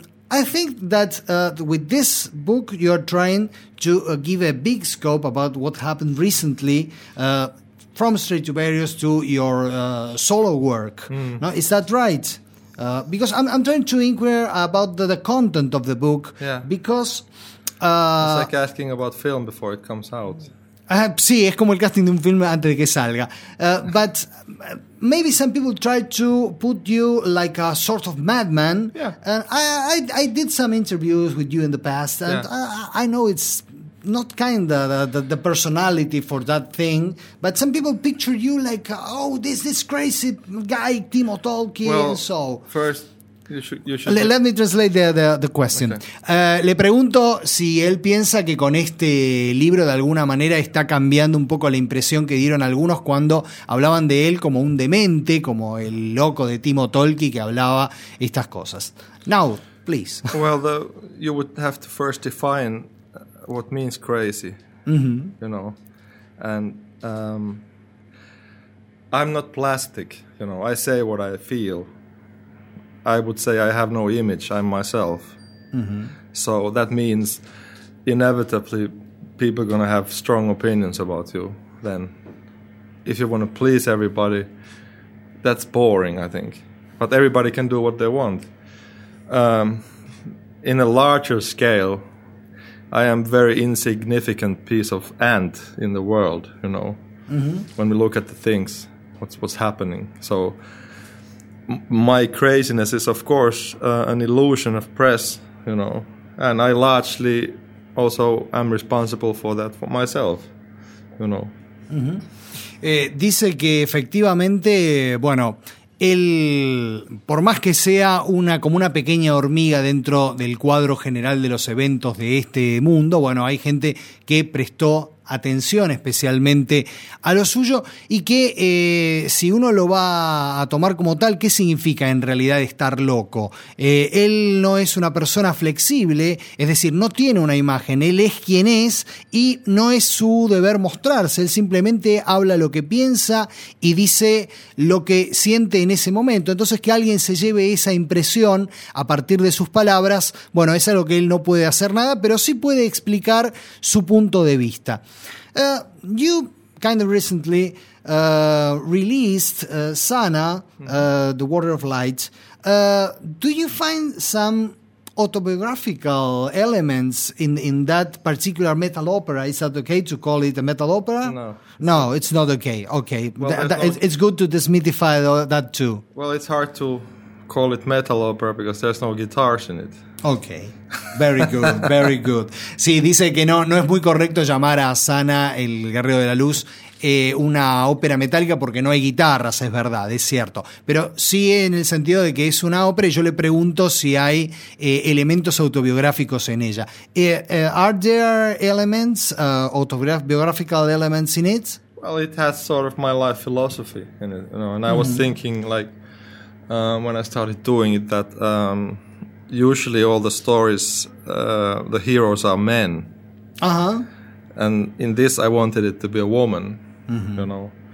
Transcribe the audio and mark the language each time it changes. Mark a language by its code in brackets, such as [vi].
[en] I think that with this book you are trying to give a big scope about what happened recently from Straight to Barriers to your solo work. Mm. Now, is that right? Because I'm trying to inquire about the content of the book. Yeah. Because it's like asking about film before it comes out. [es] Sí, es como el casting de un film antes de que salga. [en] But maybe some people tried to put you like a sort of madman. Yeah. I did some interviews with you in the past, and yeah. I know it's not kind of the personality for that thing, but some people picture you like, oh, this crazy guy, Timo Tolkien, well, and so. First, you should let me translate the question. Okay. [es] Le pregunto si él piensa que con este libro de alguna manera está cambiando un poco la impresión que dieron algunos cuando hablaban de él como un demente, como el loco de Timo Tolki que hablaba estas cosas. [en] Now, please. Well, you would have to first define what means crazy, mm-hmm. you know. And I'm not plastic, you know. I say what I feel. I would say I have no image, I'm myself. Mm-hmm. So that means inevitably people are going to have strong opinions about you then. If you want to please everybody, that's boring, I think. But everybody can do what they want. In a larger scale, I am a very insignificant piece of ant in the world, you know, mm-hmm. when we look at the things, what's happening. So my craziness is, of course, an illusion of press, you know, and I largely also am responsible for that for myself, you know. Mm-hmm. [es] Dice que efectivamente, bueno, él, por más que sea una como una pequeña hormiga dentro del cuadro general de los eventos de este mundo, bueno, hay gente que prestó atención especialmente a lo suyo y que si uno lo va a tomar como tal, ¿qué significa en realidad estar loco? Él no es una persona flexible, es decir, no tiene una imagen, él es quien es y no es su deber mostrarse, él simplemente habla lo que piensa y dice lo que siente en ese momento. Entonces que alguien se lleve esa impresión a partir de sus palabras, bueno, es algo que él no puede hacer nada, pero sí puede explicar su punto de vista. [en] You kind of recently released Sana, The Water of Light. Do you find some autobiographical elements in that particular metal opera? Is that okay to call it a metal opera? No, it's not okay. Okay, it's good to demystify that too. Well, it's hard to call it metal opera because there's no guitars in it. Okay, very good. [es] Sí, dice que no es muy correcto llamar a Sana, el Guerrero de la Luz, una ópera metálica porque no hay guitarras, es verdad, es cierto. Pero sí en el sentido de que es una ópera, yo le pregunto si hay elementos autobiográficos en ella. [en] Are there elements, autobiographical elements in it? Well, it has sort of my life philosophy in it, you know, and I was thinking, like, when I started doing it, that usually all the stories, the heroes are men. Uh-huh. And in this, I wanted it to be a woman, mm-hmm. you know.